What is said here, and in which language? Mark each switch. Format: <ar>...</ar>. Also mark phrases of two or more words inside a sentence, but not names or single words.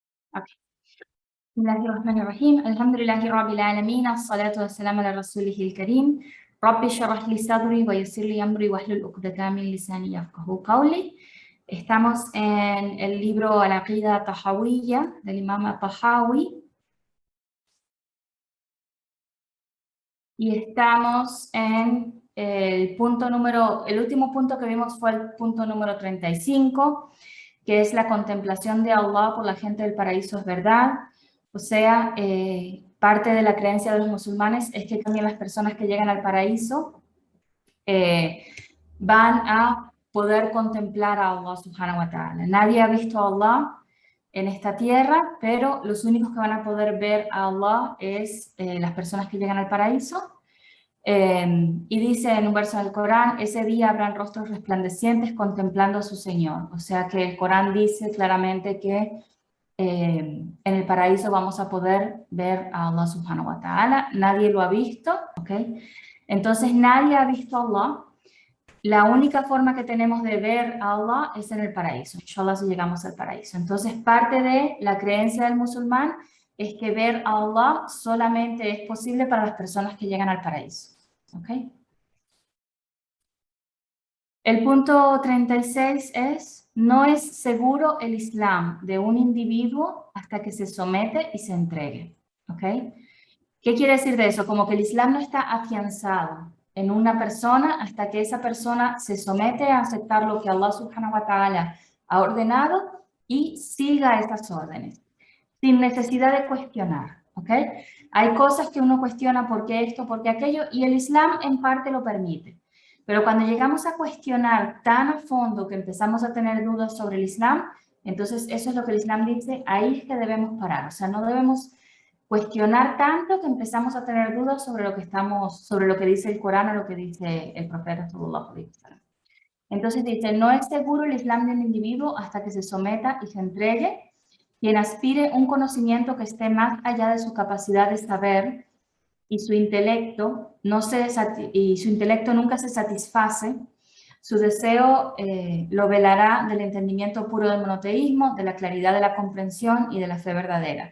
<ar>أوكي. بسم الله الرحمن الرحيم. الحمد لله رب العالمين، الصلاة والسلام على رسوله الكريم. رب اشرح لي صدري ويسر لي أمري واحلل عقدة من لساني يفقهوا قولي.</ar> <es>Estamos en el libro Al-Aqida Tahawiyya del Imam Tahawi y estamos en el último punto que vimos fue el punto número 35, que es la contemplación de Allah por la gente del paraíso es verdad. O sea, parte de la creencia de los musulmanes es que también las personas que llegan al paraíso van a poder contemplar a Allah</es> <ar>سبحانه وتعالى.</ar> <es>Nadie ha visto a Allah en esta tierra, pero los únicos que van a poder ver a Allah es las personas que llegan al paraíso. Y dice en un verso del Corán, ese día habrán rostros resplandecientes contemplando a su Señor. O sea que el Corán dice claramente que en el paraíso vamos a poder ver a Allah</es> <ar>سبحانه وتعالى.</ar> <es>Nadie lo ha visto, ¿ok? Entonces nadie ha visto a Allah. La única forma que tenemos de ver a Allah es en el paraíso. Inshallah, si llegamos al paraíso. Entonces parte de la creencia del musulmán es que ver a Allah solamente es posible para las personas que llegan al paraíso. ¿Ok? El punto 36 es, no es seguro el Islam de un individuo hasta que se somete y se entregue. ¿Ok? ¿Qué quiere decir de eso? Como que el Islam no está afianzado en una persona hasta que esa persona se somete a aceptar lo que Allah</es> <ar>سبحانه وتعالى</ar> <es>ha ordenado y siga estas órdenes, sin necesidad de cuestionar. ¿Ok? Hay cosas que uno cuestiona por qué esto, por qué aquello, y el Islam en parte lo permite. Pero cuando llegamos a cuestionar tan a fondo que empezamos a tener dudas sobre el Islam, entonces eso es lo que el Islam dice, ahí es que debemos parar. O sea, no debemos cuestionar tanto que empezamos a tener dudas sobre lo que dice el Corán o lo que dice el profeta</es> <ar>صلى الله عليه وسلم.</ar> <es>Entonces dice, no es seguro el Islam de un individuo hasta que se someta y se entregue. Quien aspire un conocimiento que esté más allá de su capacidad de saber y su intelecto nunca se satisface, su deseo lo velará del entendimiento puro del monoteísmo, de la claridad de la comprensión y de la fe verdadera.</es>